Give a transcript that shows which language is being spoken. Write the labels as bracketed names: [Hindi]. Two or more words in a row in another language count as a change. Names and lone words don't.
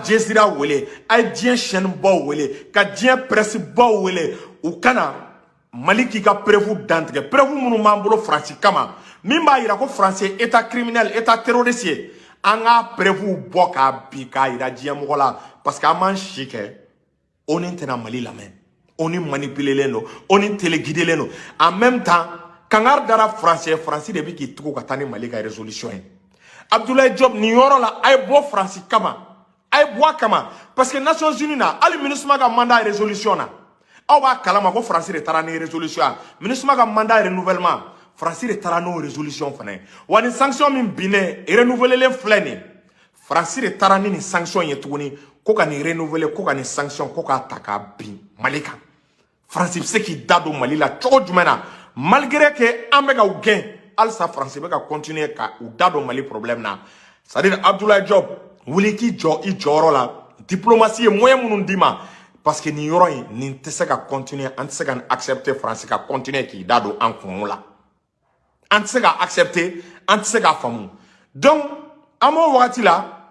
[Bambara] Jazeera wele a ye diɲɛ chaîne baw wele ka diɲɛ presse baw wele u kana Mali k'i ka preuve dantigɛ preuve minnu b'an bolo France kama min b'a yira ko France ye [French] état criminel état terroriste [Bambara] ye an ka preuve bɔ k'a bin k'a yira diɲɛ mɔgɔ la [French] parce que [Bambara] an m'an si kɛ o ni tɛna Mali lamɛn o ni manipulelen don o ni téléguidelen don [French] en même temps [Bambara] Kangar dara France de bi k'i tugu ka taa ni Mali ka résolution ye Abdoulaye Diop ni yɔrɔ la a ye bɔ France kama a ye bɔ a kama [French] parce que [Bambara] Nations Unies na hali MINUSMA ka [French] mandat résolution [Bambara] na aw b'a kalama ko France de taara ni résolution MINUSMA ka [French] mandat renouvellement [Bambara] France de taara n'o résolution fana ye wa ni sanction min binnen renouvelelen filɛ nin France de taara ni nin sanction ye tuguni ko ka nin renouveler ko ka nin sanction ko k'a ta k'a bin Mali kan France bɛ se k'i da don Mali la cogo jumɛn na [French] malgré que [Bambara] an bɛ ka u gɛn halisa France bɛ ka continuer ka u da don Mali problème na [French] c'est à dire [Bambara] Abdoulaye Diop wuli k'i jɔ i jɔyɔrɔ la diplomatie ye moyen minnu d'i ma [French] parce que [Bambara] nin yɔrɔ in nin tɛ se ka continuer an tɛ se ka accepter France ka continuer k'i da don an kun la an tɛ se ka accepter an tɛ se k'a faamu donc an b'o wagati la